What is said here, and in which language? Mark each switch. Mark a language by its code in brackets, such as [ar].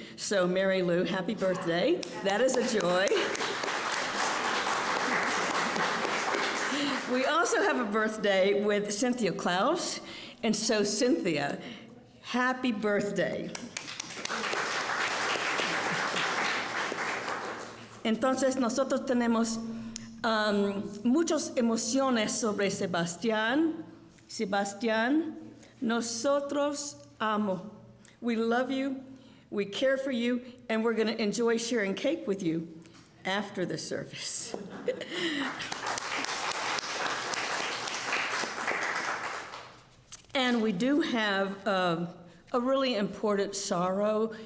[en] So Mary Lou, happy birthday. That is a joy. We also have a birthday with Cynthia Klaus. And so Cynthia, happy birthday. [es] Entonces nosotros tenemos muchas emociones sobre Sebastián. Sebastián, nosotros amo. [en] We love you, we care for you, and we're going to enjoy sharing cake with you after the service. And we do have a really important sorrow.